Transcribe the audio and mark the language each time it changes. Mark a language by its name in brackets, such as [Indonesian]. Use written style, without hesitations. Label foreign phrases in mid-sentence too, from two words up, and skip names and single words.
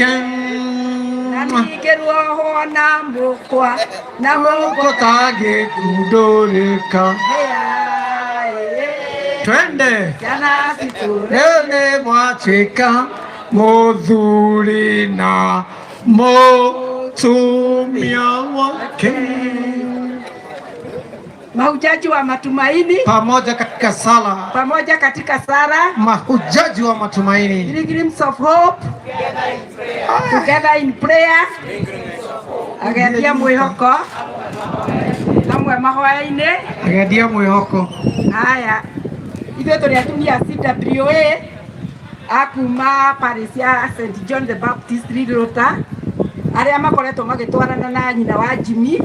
[Kikuyu] Na ningĩ ruohwo na mũkwa na mũtangĩkundũrĩka. Twende ciana citũ rĩu nĩ mwatuĩka mũthuri na mũtumia wake. [Swahili] mahujaji wa matumaini, pamoja katika sala, mahujaji wa matumaini, [English] pilgrims of hope, together in prayer, [Kikuyu] agendia mwihoko, amwe mahoya-inĩ, agendia mwihoko. Haya, ithuĩ tũrĩ atumia a CWA akuma parish ya St John the Baptist Rirota, arĩa makoretwo magĩtwarana na nyina wa Jimmy.